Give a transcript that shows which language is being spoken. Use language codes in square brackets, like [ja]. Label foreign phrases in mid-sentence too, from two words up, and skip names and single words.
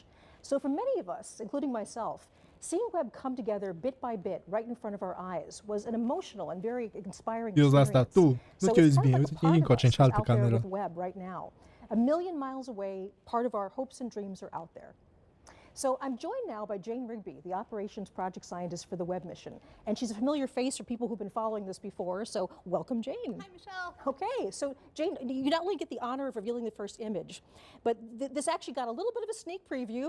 [en] So for many of us, including myself, seeing Webb come together bit by bit right in front of our eyes was an emotional and very inspiring experience. [ro] Asta tu. Nu te uiți bine, uite-te încoace în cealaltă [en] out there [ro] cameră. [en] with Webb right now. A million miles away, part of our hopes and dreams are out there. So I'm joined now by Jane Rigby, the operations project scientist for the Webb mission. And she's a familiar face for people who've been following this before, so welcome, Jane. Hi, Michelle. Okay, so Jane, you not only get the honor of revealing the first image, but this actually got a little bit of a sneak preview.